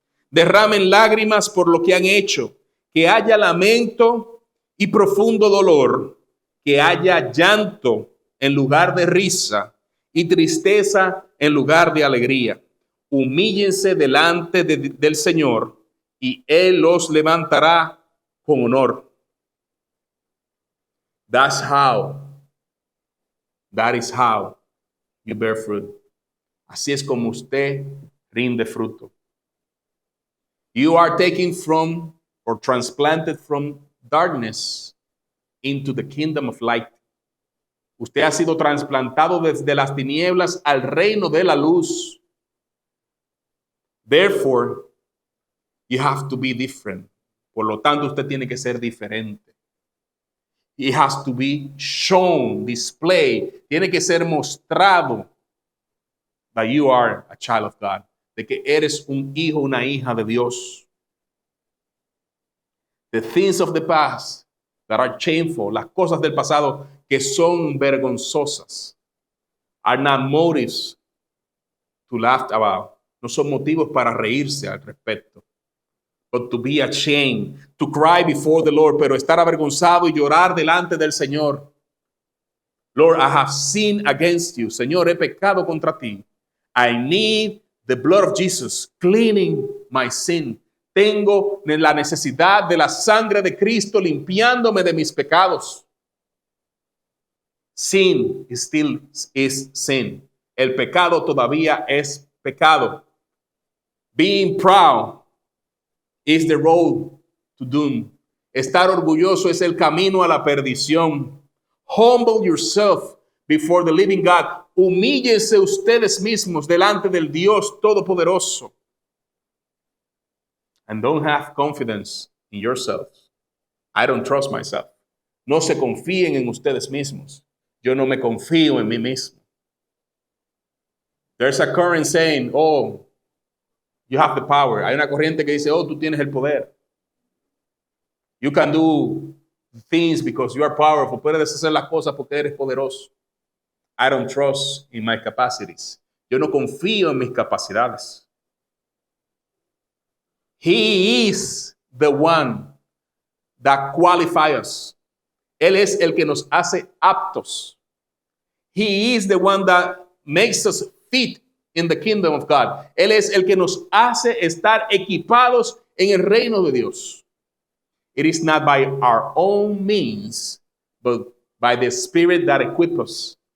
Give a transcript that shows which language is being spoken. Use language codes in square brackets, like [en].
[es] Derramen lágrimas por lo que han hecho, que haya lamento y profundo dolor, que haya llanto en lugar de risa y tristeza en lugar de alegría. Humíllense delante del Señor y Él los levantará con honor. [en] That is how you bear fruit. [es] Así es como usted rinde fruto. [en] You are taken from or transplanted from darkness into the kingdom of light. [es] Usted ha sido trasplantado desde las tinieblas al reino de la luz. [en] Therefore, you have to be different. [es] Por lo tanto, usted tiene que ser diferente. [en] It has to be shown, displayed. [es] Tiene que ser mostrado [en] that you are a child of God. [es] De que eres un hijo, una hija de Dios. [en] The things of the past that are shameful, [es] las cosas del pasado que son vergonzosas, [en] are not motives to laugh about. [es] No son motivos para reírse al respecto. [en] But to be ashamed, to cry before the Lord, [es] pero estar avergonzado y llorar delante del Señor. [en] Lord, I have sinned against you. [es] Señor, he pecado contra ti. [en] I need the blood of Jesus cleaning my sin. [es] Tengo la necesidad de la sangre de Cristo limpiándome de mis pecados. [en] Sin still is sin. [es] El pecado todavía es pecado. [en] Being proud is the road to doom. [es] Estar orgulloso es el camino a la perdición. [en] Humble yourself before the living God. [es] Humíllense ustedes mismos delante del Dios Todopoderoso. [en] And don't have confidence in yourselves. I don't trust myself. [es] No se confíen en ustedes mismos. Yo no me confío en mí mismo. [en] There's a current saying, oh, you have the power. [es] Hay una corriente que dice, oh, tú tienes el poder. [en] You can do things because you are powerful. [es] Puedes hacer las cosas porque eres poderoso. [en] I don't trust in my capacities. [es] Yo no confío en mis capacidades. [en] He is the one that qualifies us. [es] Él es el que nos hace aptos. [en] He is the one that makes us fit in the kingdom of God. [es] Él es el que nos hace estar equipados en el reino de Dios. [en] It is not by our own means, but by the Spirit that equips us.